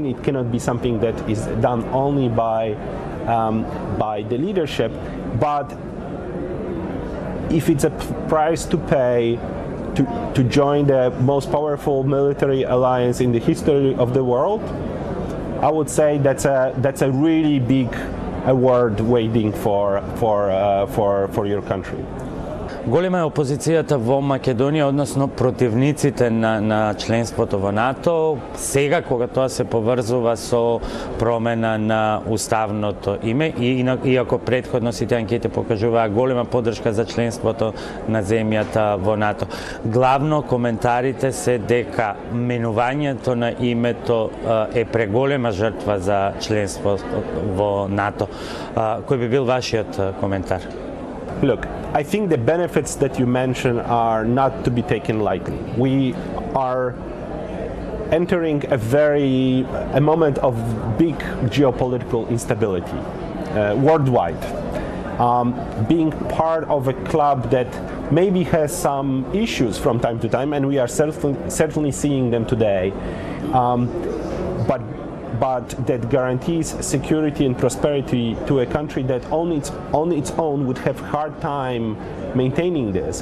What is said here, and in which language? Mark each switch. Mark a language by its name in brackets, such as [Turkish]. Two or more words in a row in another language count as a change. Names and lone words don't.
[English] It cannot be something that is done only by the leadership, but if it's a price to pay to join the most powerful military alliance in the history of the world, I would say that's a really big award waiting for your country. [Macedonian] Голема е опозицијата во Македонија, односно противниците на членството во НАТО, сега кога тоа се поврзува со промена на уставното име, иако предходно сите анкети покажуваа голема поддршка за членството на земјата во НАТО. Главно коментарите се дека менувањето на името е преголема жртва за членство во НАТО. Кој би бил вашиот коментар? [English] Look, I think the benefits that you mentioned are not to be taken lightly. We are entering a moment of big geopolitical instability worldwide. Being part of a club that maybe has some issues from time to time, and we are certainly seeing them today, but that guarantees security and prosperity to a country that on its own would have hard time maintaining this.